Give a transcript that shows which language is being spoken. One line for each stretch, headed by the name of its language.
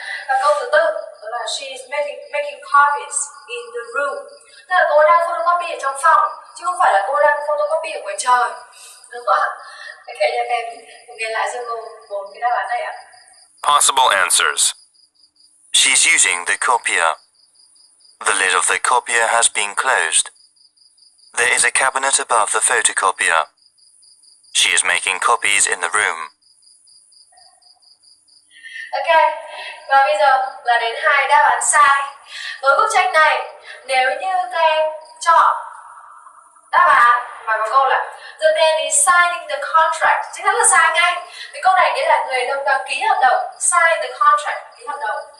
Vietnamese: Và câu thứ tư đó là
English: she is making copies in the room,
Vietnamese: tức là cô đang photocopy ở trong phòng chứ không phải là cô đang photocopy ở ngoài trời, đúng không ạ? Kể cho em nghe lại cho cô bốn cái đáp án này ạ.
English: Possible answers. She's using the copier. The lid of the copier has been closed. There is a cabinet above the photocopier. She is making copies in the room.
Vietnamese: Ok, và bây giờ là đến hai đáp án sai. Với bức tranh này, nếu như các em chọn đáp án mà có câu là
English: the man is signing the contract,
Vietnamese: chắc chắn là sai ngay. Cái câu này nghĩa là người đang ký hợp đồng, sign the contract, ký hợp đồng.